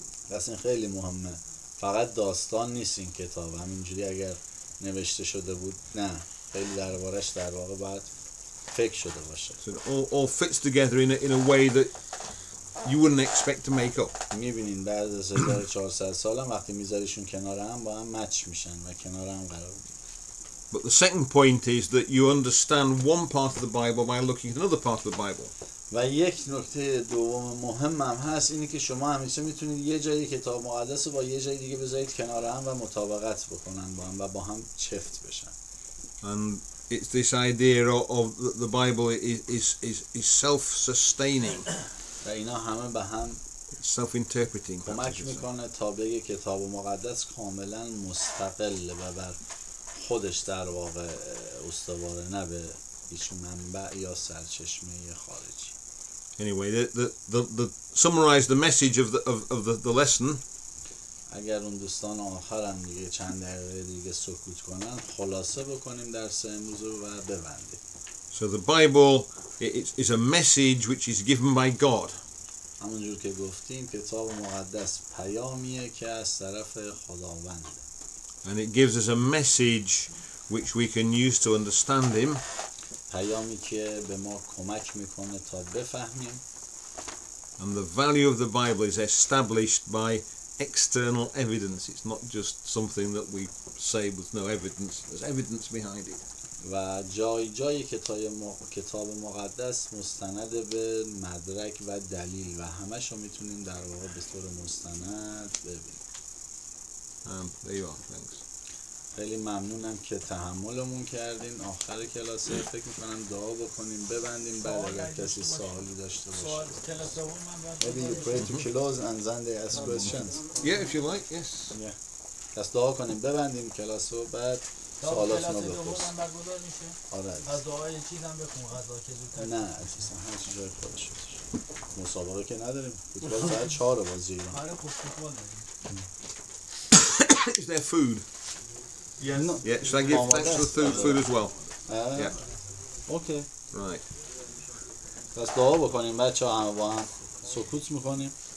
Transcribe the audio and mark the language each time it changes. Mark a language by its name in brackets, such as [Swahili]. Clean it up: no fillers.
[Persian] پس این خیلی مهمه. فقط داستان نیست این کتاب. همینجوری اگر نوشته شده بود نه خیلی دربارش در واقع باید فکر شده باشه. [English] So it all fits together in a way that you wouldn't expect to make up. [Persian] میبینین بعد از 1400 سال هم وقتی میذاریشون کنار هم با هم مچ میشن و کنار هم قرار میگیرن. [English] But the second point is that you understand one part of the Bible by looking at another part of the Bible. [Persian] و یک نکته دوم مهم هم هست اینه که شما همیشه میتونید یه جایی کتاب مقدس رو با یه جای دیگه بذارید کنار هم و مطابقت بکنن با هم و با هم چفت بشن. [English] And it's this idea of the Bible is self-sustaining. [Persian] و اینا همه به هم [English] self-interpreting. [Persian] کمک میکنه تا بگه کتاب مقدس کاملا مستقل و بر خودش در واقع استواره نه به هیچ منبع یا سرچشمه خارجی. [English] Anyway, the summarize the message of the lesson. [Persian] اگر اون دوستان آخرم دیگه چند دقیقه دیگه سکوت کنن خلاصه بکنیم درس امروز رو و ببندیم. [English] So the Bible is a message which is given by God. [Persian] همونجور که گفتیم کتاب مقدس پیامیه که از طرف خداونده. [English] And it gives us a message which we can use to understand him. [Persian] پیامی که به ما کمک میکنه تا بفهمیم. [English] And the value of the Bible is established by external evidence. It's not just something that we say with no evidence. There's evidence behind it. [Persian] و جایی کتاب مقدس مستند به مدرک و دلیل و همش رو میتونیم در واقع به طور مستند ببینیم. [English] There you are. Thanks. [Persian] خیلی ممنونم که تحملمون کردین. آخر کلاس فکر میکنم دعا بکنیم ببندیم بعد اگر کسی سوالی داشته باشه. [English] Maybe you pray to close and then they ask questions. Yeah, if you like, yes. Yeah. [Persian] پس دعا کنیم ببندیم کلاس رو بعد سوالاتون رو بپرسیم. آره. از دعای چیزم بخون غذا که زودتر. نه عزیزم هر چی جای خودش هست. مسابقه که نداریم. فوتبال ساعت 4 بازی ایران. آره خب فوتبال داریم. [English] Is there food? Yes. No. Yeah, should I give thanks for the food as well? Yeah. Okay. Right. [Persian] پس دعا بکنیم بچه‌ها همه با هم سکوت میکنیم.